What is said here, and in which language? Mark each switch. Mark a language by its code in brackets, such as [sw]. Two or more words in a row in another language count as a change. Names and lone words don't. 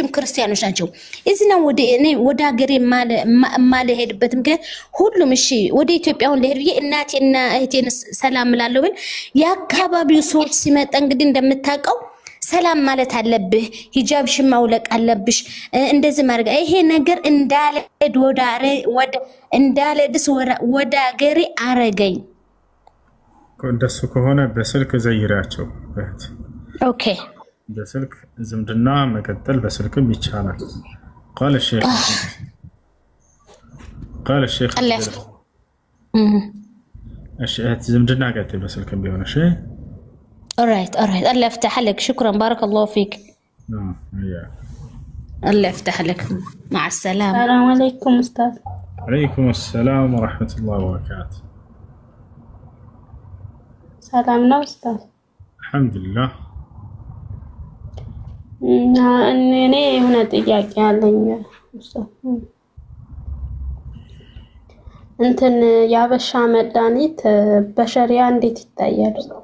[am] ክርስቲያኖች ናቸው እዚህና ወደ ሀገሬ ማለ ሄድበት ምክንያት ሁሉም እሺ ወደ ኢትዮጵያውን ለሄድ ብዬ እናቴና እህቴን ሰላም እላለሁ ብል የአካባቢው ሰዎች ሲመጣ እንግዲህ እንደምታውቀው ሰላም ማለት አለብህ ሂጃብሽን ማውለቅ አለብሽ እንደዚህ ማድረግ ይሄ ነገር እንዳለድስ ወደ ሀገሬ አረገኝ እንደሱ ከሆነ በስልክ ዘይራቸው እህት [en] ኦኬ [am] በስልክ ዝምድና መቀጠል በስልክም ይቻላል [ar] قال الشيخ [am] እህት ዝምድና ቀጥል በስልክም ቢሆን እሺ [ar] alright الله يفتح لك شكرا بارك الله فيك الله يفتح لك مع السلامة. السلام عليكم أستاذ. عليكم السلام ورحمة الله وبركاته. [am] ሰላም ነው ኡስታዝ? [ar] አልሐምዱሊላህ። [am] እኔ የሆነ ጥያቄ አለኝ ኡስታዝ። እንትን ያበሻ መድኃኒት በሸሪያ እንዴት ይታያል ኡስታዝ?